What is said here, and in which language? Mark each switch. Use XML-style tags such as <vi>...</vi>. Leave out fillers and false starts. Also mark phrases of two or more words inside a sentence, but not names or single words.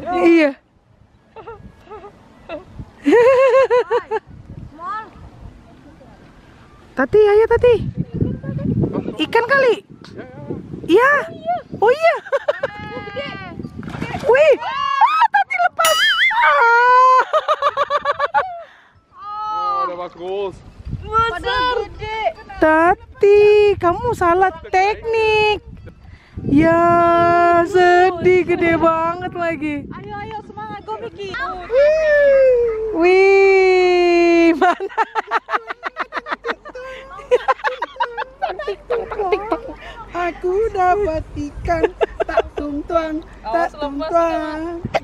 <id>Iya. Tati, ayo Tati. Ikan kali. Iya. Oh iya. Wih. Tati lepas.</id> <de>Oh, dat was groß.</de> <id>Tati, kamu salah teknik. Ya, sedih, gede banget lagi. Ayo semangat komiki. Wih, mana? Aku dapat ikan tak tungtuang, tak tungtuang.</id>